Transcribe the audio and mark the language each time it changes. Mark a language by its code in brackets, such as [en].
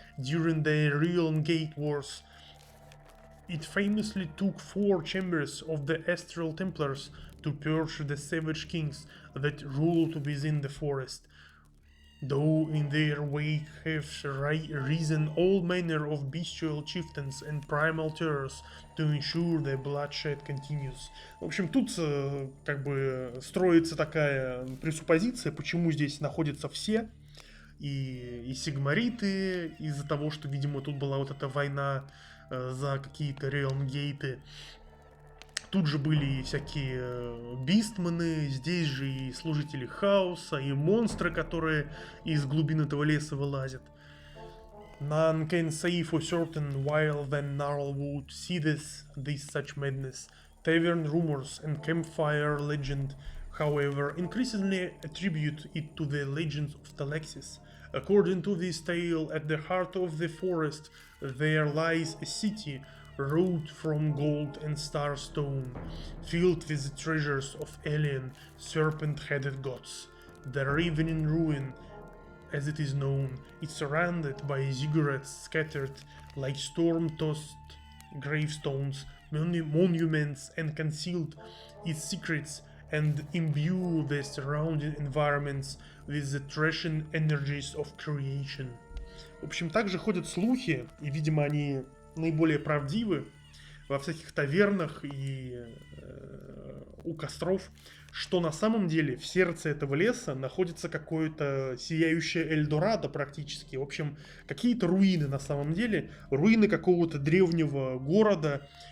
[en] During the Realm Gate Wars, it famously took 4 chambers of the Astral Templars to purge the savage kings that ruled within the forest, though in their wake have risen all manner of bestial chieftains and primal terrors to ensure the bloodshed continues. [ru] В общем, тут как бы строится такая пресуппозиция, почему здесь находятся все, и сигмариты, из-за того, что, видимо, тут была вот эта война за какие-то реалмгейты. Тут же были и всякие бистманы, здесь же и служители хаоса, и монстры, которые из глубин этого леса вылазят. [en] None can say for certain while the Gnarlwood seethes this such madness. Tavern rumors and campfire legend, however, increasingly attribute it to the legends of Talexis. According to this tale, at the heart of the forest there lies a city wrought from gold and starstone, filled with the treasures of alien, serpent-headed gods. The ravening ruin, as it is known, is surrounded by ziggurats scattered like storm-tossed gravestones, monuments, and concealed its secrets and imbue the surrounding environments with the threshing energies of creation. [ru] В общем, также ходят слухи, и, видимо, они наиболее правдивы во всяких тавернах и у костров, что на самом деле в сердце этого леса находится какое-то сияющее Эльдорадо практически. В общем, какие-то руины на самом деле, руины какого-то древнего города,